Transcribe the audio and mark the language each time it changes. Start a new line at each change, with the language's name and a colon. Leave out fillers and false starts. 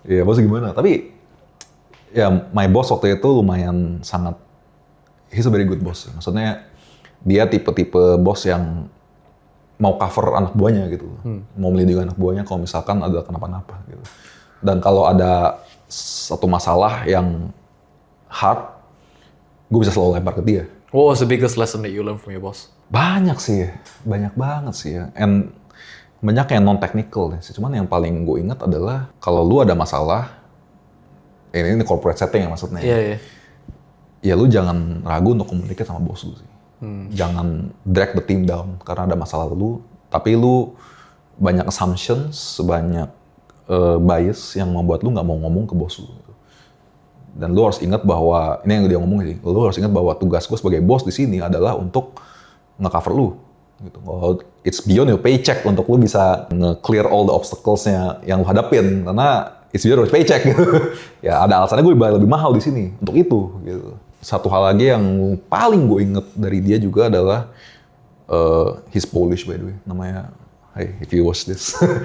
Indonesian: Iya bos gimana? Tapi ya my boss waktu itu lumayan sangat, he's a very good boss. Maksudnya dia tipe-tipe bos yang mau cover anak buahnya gitu, mau melindungi anak buahnya kalau misalkan ada kenapa-napa gitu. Dan kalau ada satu masalah yang hard, gue bisa selalu lempar ke dia.
English: What was the biggest lesson that you learned from your boss?
Indonesian: Banyak sih, banyak banget sih ya. And banyak yang non-technical sih. Cuman yang paling gue ingat adalah kalau lu ada masalah, ini corporate setting ya maksudnya. Iya. Ya lu jangan ragu untuk komunikasi sama bos lu sih. Jangan drag the team down karena ada masalah lu. Tapi lu banyak assumptions, banyak bias yang membuat lu nggak mau ngomong ke bos lu. Dan lu harus ingat bahwa, ini yang dia ngomong sih, lu harus ingat bahwa tugas gue sebagai bos di sini adalah untuk nge-cover lu. Gitu. It's beyond your paycheck untuk lu bisa nge-clear all the obstacles- nya yang lu hadapin.
English: Karena it's beyond your paycheck.
Indonesian: Gitu. Ya ada alasannya gue lebih mahal di sini untuk itu. Gitu. Satu hal lagi yang paling gue inget dari dia juga adalah he's Polish by the way.
English: Namanya, hey if you watch this.